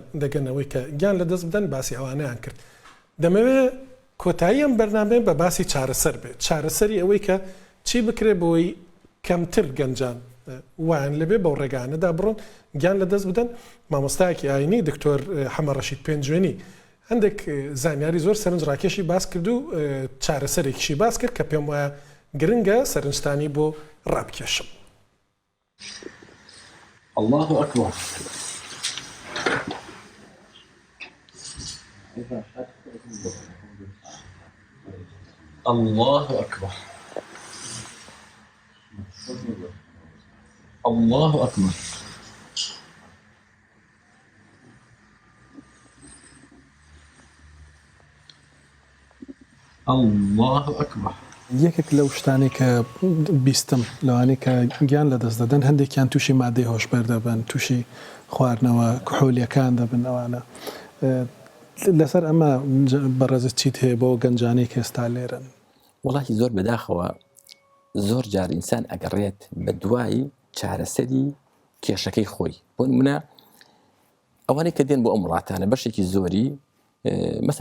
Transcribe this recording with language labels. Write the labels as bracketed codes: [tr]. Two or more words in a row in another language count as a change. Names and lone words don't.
[ckb] دەگەنەوەی کە گیان لە دەست بدەن باسی ئەوانەیان کرد دەمەوێت کۆتایی ئەم بەرنامێ بە باسی چارەسەر بێت چارەسەری ئەوەی کە چی بکرێ بۆی کەمتر گەنجان وان لەبێ بەو ڕێگانەدا بڕۆن گیان لە دەست بدەن مامۆستایەکی ئاینی دکتۆر حەمە ڕەشید پێنجوێنی هەندێک زانیاری زۆر سەرنجڕاکێشی باس کرد و چارەسەرێکیشی باس کرد کە پێم وایە گرنگە سەرنجستانی بۆ ڕابکێشم. [ar] الله أكبر الله أكبر الله أكبر الله أكبر [ckb] یەکێک لەو شتانی کە بیستم لەوانەیە کە گیان لە دەست دەدەن هەندێکیان تووشی مادەی هۆشبەر دەبن تووشی خواردنەوە کحۆلیەکان دەبن ئەوانە لەسەر ئەمە بەڕێزت چیت هەیە بۆ گەنجانەی کە ئێستا لێرن وڵاتی زۆر بەداخەوە زۆر جار ئینسان ئەگەڕێت بە دوایی چارەسەری کێشەکەی خۆی بۆ نمونە ئەوانەی کە دێن بۆ ئەم وڵاتانە بەشێکی زۆری مەسە